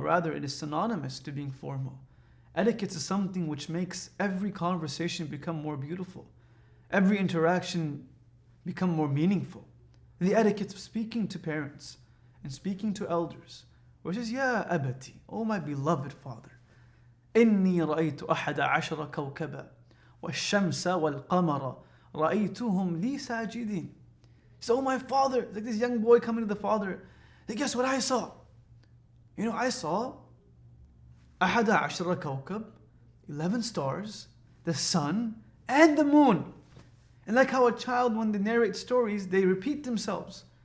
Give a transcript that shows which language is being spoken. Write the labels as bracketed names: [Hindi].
[English] Rather, it is synonymous to being formal. Etiquette is something which makes every conversation become more beautiful, every interaction become more meaningful. The etiquette of speaking to parents and speaking to elders, which is, Ya abati, oh my beloved father. [Arabic] إني رأيت أحد عشر كوكبا والشمس والقمر رأيتهم لي ساجدين. [English] So my father, like this young boy coming to the father, hey, guess what I saw? I saw [Arabic] أحد عشر كوكب, [English] 11 stars, the sun and the moon. And like how a child, when they narrate stories, they repeat themselves.